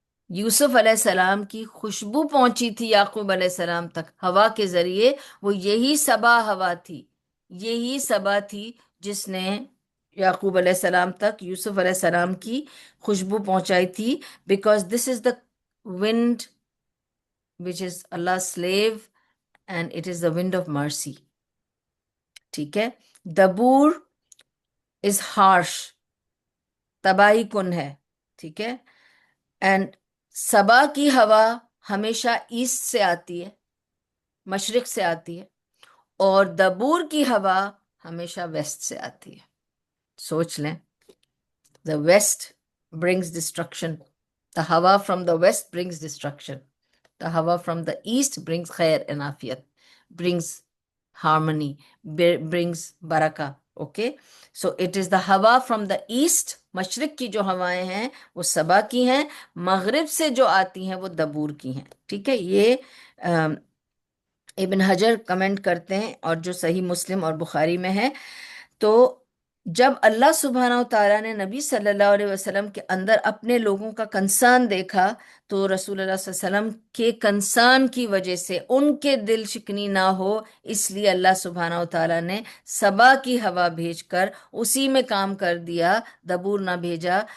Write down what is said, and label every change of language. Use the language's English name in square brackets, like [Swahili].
[Urdu] یوسف علیہ السلام کی خوشبو پہنچی تھی یعقوب علیہ السلام تک ہوا کے ذریعے. وہ یہی سبا ہوا تھی، یہی سبا تھی جس نے یعقوب علیہ السلام تک یوسف علیہ السلام کی خوشبو پہنچائی تھی. [English] Because this is the wind which is Allah's slave and it is the wind of mercy. [Urdu] ٹھیک ہے. دبور [English] is harsh, [Urdu] تباہی کن ہے. ٹھیک ہے. اینڈ سبا کی ہوا ہمیشہ ایسٹ سے آتی ہے، مشرق سے آتی ہے، اور دبور کی ہوا ہمیشہ ویسٹ سے آتی ہے. سوچ لیں. [English] The west brings destruction. The hawa from the west brings destruction. The hawa from the east brings khair and afiyat, brings harmony, brings baraka. Okay? So it is the hawa from the east. [Urdu] مشرق کی جو ہوائیں ہیں وہ سبا کی ہیں، مغرب سے جو آتی ہیں وہ دبور کی ہیں. ٹھیک ہے. یہ ابن حجر کمنٹ کرتے ہیں، اور جو صحیح مسلم اور بخاری میں ہے. تو جب اللہ سبحانہ و تعالیٰ نے نبی صلی اللہ علیہ وسلم کے اندر اپنے لوگوں کا کنسرن دیکھا، تو رسول اللہ صلی اللہ علیہ وسلم کے کنسرن کی وجہ سے ان کے دل شکنی نہ ہو، اس لیے اللہ سبحانہ و تعالیٰ نے سبا کی ہوا بھیج کر اسی میں کام کر دیا، دبور نہ بھیجا.